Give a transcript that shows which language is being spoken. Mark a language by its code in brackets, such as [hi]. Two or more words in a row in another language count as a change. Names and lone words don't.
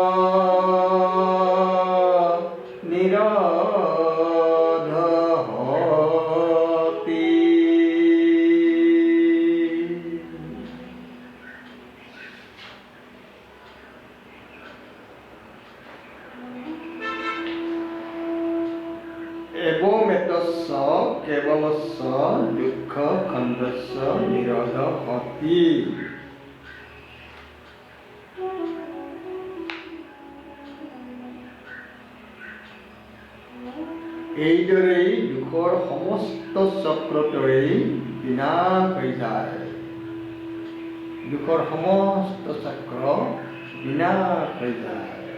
[pi] निरोध होति एवं एतस्य केवलस्य दुःख खण्डस्य निरोध होति [as] এইদৰেই দুখৰ সমস্ত চক্ৰটোৱেই বিনাশ হৈ যায় দুখৰ সমস্ত চক্ৰ বিনাশ হৈ যায়